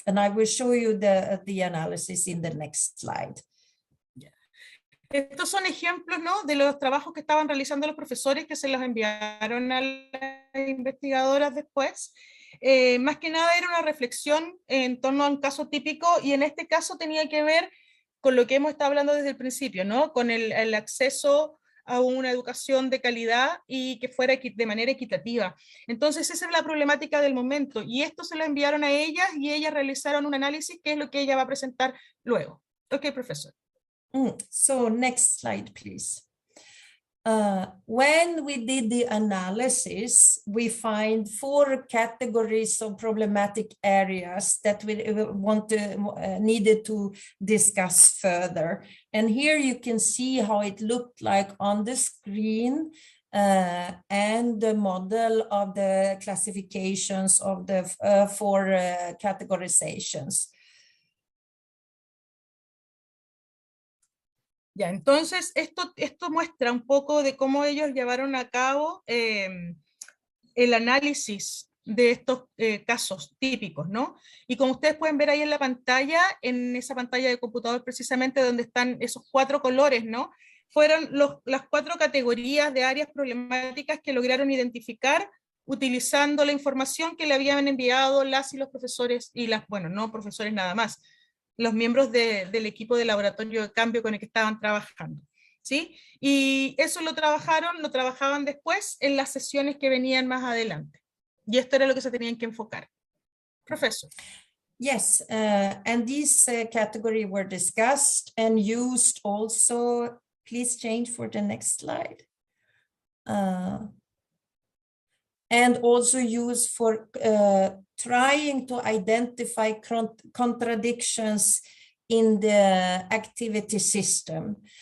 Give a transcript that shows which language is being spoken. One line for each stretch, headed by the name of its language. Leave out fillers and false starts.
English: And I will show you the analysis in the next slide.
Spanish: Estos son ejemplos, ¿no?, de los trabajos que estaban realizando los profesores, que se los enviaron a las investigadoras después. Más que nada era una reflexión en torno a un caso típico, y en este caso tenía que ver con lo que hemos estado hablando desde el principio, ¿no?, con el acceso a una educación de calidad y que fuera de manera equitativa. Entonces esa es la problemática del momento, y esto se lo enviaron a ellas, y ellas realizaron un análisis que es lo que ella va a presentar luego. Ok, profesor.
English: So next slide, please. When we did the analysis, we find 4 categories of problematic areas that we needed to discuss further. And here you can see how it looked like on the screen, and the model of the classifications of the 4 categorizations.
Spanish: Ya, entonces esto muestra un poco de cómo ellos llevaron a cabo el análisis de estos casos típicos, ¿no? Y como ustedes pueden ver ahí en la pantalla, en esa pantalla de computador precisamente donde están esos 4 colores, ¿no? Fueron las 4 categorías de áreas problemáticas que lograron identificar utilizando la información que le habían enviado las y los profesores, y bueno, no profesores nada más, los miembros del equipo de Laboratorio de Cambio con el que estaban trabajando. ¿sí? Y eso lo trabajaban después en las sesiones que venían más adelante. Y esto era lo que se tenían que enfocar. Profesor.
English: Yes, and these categories were discussed and used also. Please change for the next slide. And also used for trying to identify contradictions in the activity system.